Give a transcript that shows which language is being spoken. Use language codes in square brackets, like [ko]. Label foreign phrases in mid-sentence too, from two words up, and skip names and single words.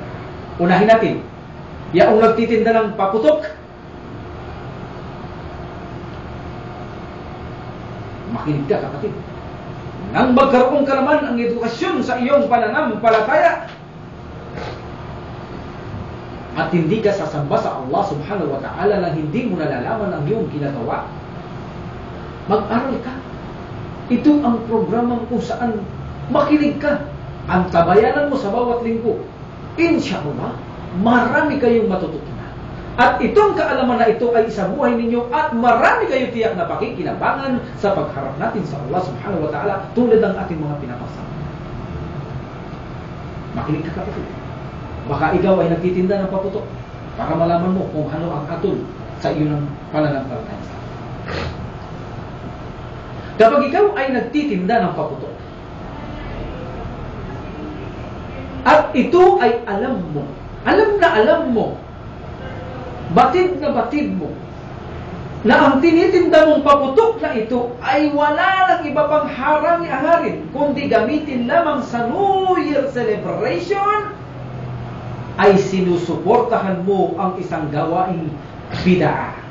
[tl] Unahin natin, yaong nagtitinda ng paputok, makinig ka kapatid. Nang magkaroon ka naman ang edukasyon sa iyong pananampalataya at hindi ka sasamba sa Allah [ar] سبحانه وتعالى [tl] nang hindi mo nalalaman ang iyong ginagawa, mag-aral ka. Ito ang programang kung saan makinig ka. Ang tabayanan mo sa bawat linggo, inshallah, marami kayong matututunan. At itong kaalaman na ito ay isa buhay ninyo at marami kayo tiyak na pakikinabangan sa pagharap natin sa Allah [ar] سبحانه وتعالى [tl] tulad ng ating mga pinapasama. Makinig ka kapatid. Baka ikaw ay nagtitinda ng paputok para malaman mo kung ano ang atol sa iyong pananampalataya. Kapag ikaw ay nagtitinda ng paputok at ito ay alam mo, batid na batid mo, na ang tinitinda mong paputok na ito ay wala ng iba pang harang-hangarin, kundi gamitin lamang sa [en] New Year celebration, [tl] ay sinusuportahan mo ang isang gawaing bid'ah.